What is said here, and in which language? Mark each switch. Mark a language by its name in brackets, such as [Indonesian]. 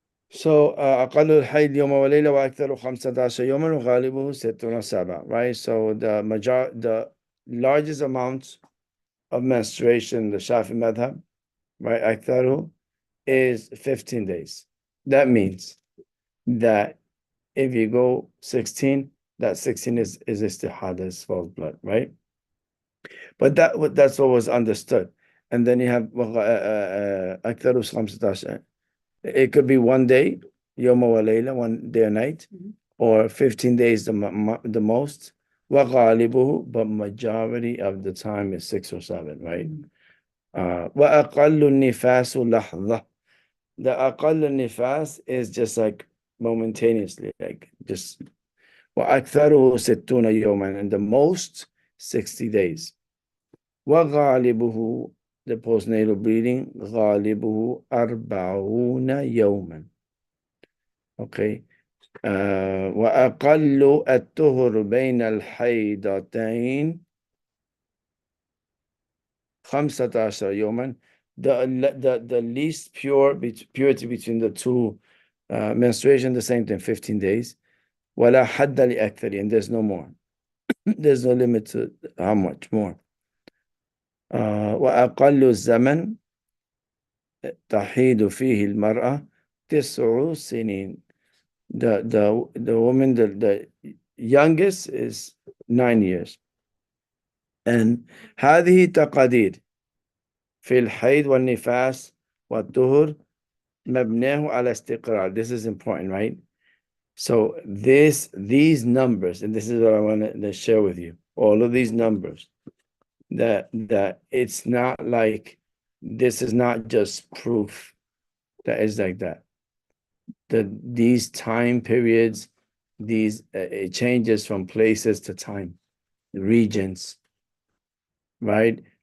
[Arabic] So أقل الحيض يوم وليلة وأكثر 15 يوما وغالبه 6 و7, right? [English] So the largest amount of menstruation, the Shafi madhab, right, أكثره is 15 days. That means that if you go 16, that 16 is Istihadah, is false blood, right? But that's what was understood. And then you have أكثر 15. It could be 1 day, [Arabic] يوم وليلة, [English] 1 day or night, or 15 days the most. وغالبه, but majority of the time is 6 or 7, right? [Arabic] وأقل النفاس لحظة. [English] The أقل النفاس is just like momentaneously, like just [Arabic] وأكثره 60 يوما, [English] and the most 60 days. [Arabic] وغالبه, [English] the postnatal bleeding, [Arabic] غالبه 40 يوما. [English] Okay. [Arabic] وأقل الطهر بين الحيضتين 15 يوما. [English] The least purity between the two menstruation, the same thing, 15 days. [Arabic] ولا حد لأكثر, [English] and there's no more. There's no limit to how much more. [Arabic] وأقل الزمن تحيض فيه المرأة 9 سنين. [English] The woman, the youngest is 9 years. [Arabic] And هذه تقادير في الحيض والنفاس والطهر مبناه على استقرار. [English] This is important, right? So these numbers, and this is what I want to share with you. All of these numbers, that it's not like, this is not just proof that is like that. These time periods, these it changes from places to time, regions, right?